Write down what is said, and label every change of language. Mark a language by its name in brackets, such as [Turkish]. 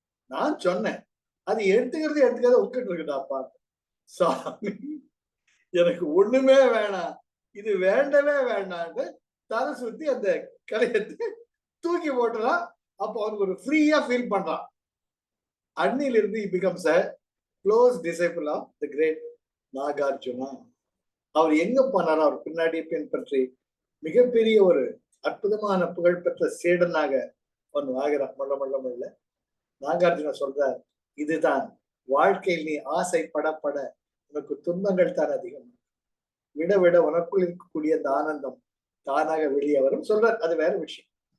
[Tamil] நான் சொன்னேன், அது எடுத்துக்கிறத உட்கிட்டு இருக்குதாப்பா. சாமி எனக்கு ஒண்ணுமே வேணாம், இது வேண்டவே வேண்டான்னு தலை சுத்தி அந்த கலையத்தை தூக்கி போட்டுறான். அப்போ அவனுக்கு ஒரு ஃப்ரீயா ஃபீல் பண்றான். அன்னிலிருந்து [English] he becomes a close disciple of the great Nagarjuna. [Tamil] அவர் எங்க போனாரோ அவர் பின்னாடி பின்பற்றி மிகப்பெரிய ஒரு அற்புதமான புகழ்பெற்ற சீடனாக அவன் ஆகிறான். மல்ல நாகார்ஜுனா சொல்றார், இதுதான் வாழ்க்கையில் நீ ஆசைப்படப்பட உனக்கு துன்பங்கள் தான் அதிகம், விட விட உனக்குள் இருக்கக்கூடிய அந்த ஆனந்தம் தானாக வெளியே வரும் சொல்றார். அது வேற விஷயம்.